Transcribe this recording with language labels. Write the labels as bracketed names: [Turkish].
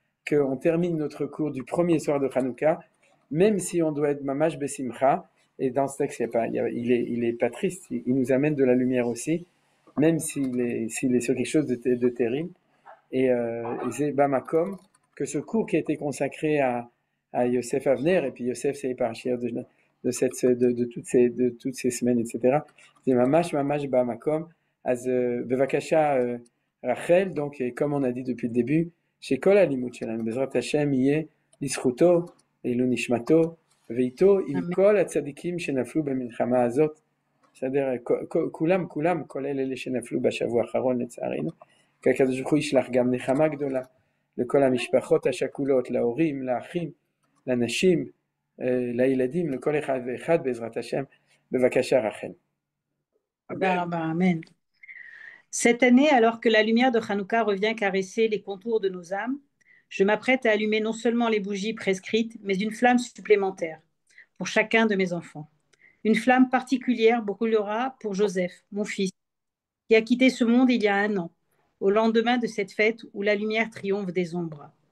[French] qu'on termine notre cours du premier soir de Hanouka, même si on doit être [Hebrew] Mamash Besimcha, [French] et dans ce texte, il est pas triste, il nous amène de la lumière aussi, même s'il est sur quelque chose de terrible, et c'est [Hebrew] Bamakom, [French] que ce cours qui a été consacré à Yosef Avner, et puis Yosef c'est parachir de toutes ces semaines, etc. C'est [Hebrew] Mamash Bamakom, Bevakasha [French] Rachel, donc, et comme on a dit depuis le début, [Hebrew] שכל הלימוד שלנו, בעזרת השם, יהיה לזכותו, לעילוי נשמתו, ואיתו עם כל הצדיקים שנפלו במלחמה הזאת. בסדר? כולם, כולל אלה שנפלו בשבוע האחרון לצערנו, כי הקדוש ברוך הוא ישלח גם נחמה גדולה לכל המשפחות השכולות, להורים, לאחים, לנשים, לילדים, לכל אחד ואחד בעזרת השם. בבקשה רחל. Amen. [French] Cette année, alors que la lumière de Hanouka revient caresser les contours de nos âmes, je m'apprête à allumer non seulement les bougies prescrites, mais une flamme supplémentaire pour chacun de mes enfants. Une flamme particulière brûlera pour Joseph, mon fils, qui a quitté ce monde il y a 1 an, au lendemain de cette fête où la lumière triomphe des ombres.